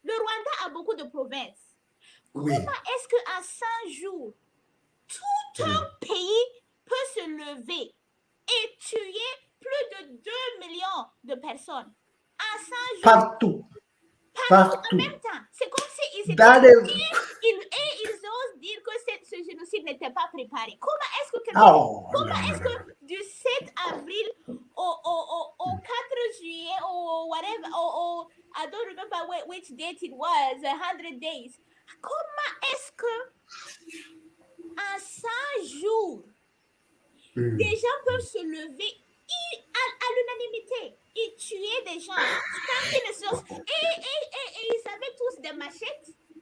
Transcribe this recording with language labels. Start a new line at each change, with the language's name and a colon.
French: Le Rwanda a beaucoup de provinces. Oui. Comment est-ce qu'à 100 jours, tout un pays peut se lever et tuer plus de 2 millions de personnes en 100 jours? Partout. En même temps. C'est comme s'ils étaient... ils osent dire que ce génocide n'était pas préparé. Comment est-ce que du 7 avril au 4 juillet
English: or whatever, or I don't remember which date it was, 100 days.
French: Comment est-ce que en 100 jours, des gens peuvent se lever à l'unanimité et tuer des gens sans qu'ils ne se... Et ils avaient tous des machettes.